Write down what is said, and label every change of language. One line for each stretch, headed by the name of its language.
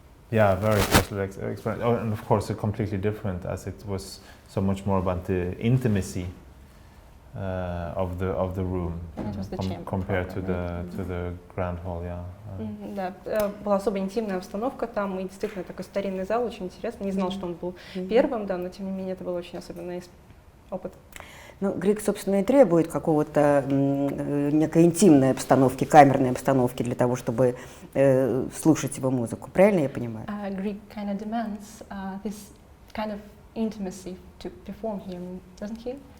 English: Yeah, very special experience. Oh, and of course, completely different, as it was so much more about the intimacy of the room compared to the grand hall, yeah.
Russian: Да, была особо интимная обстановка там, и действительно такой старинный зал, очень интересно. Не знал, что он был первым, да, но тем не менее это был очень особенный опыт. Ну, Григ, собственно, и требует какого-то некой интимной обстановки, камерной обстановки для того, чтобы слушать его музыку. Правильно я понимаю?
English: Григ kind of demands this kind of intimacy to perform here, doesn't he?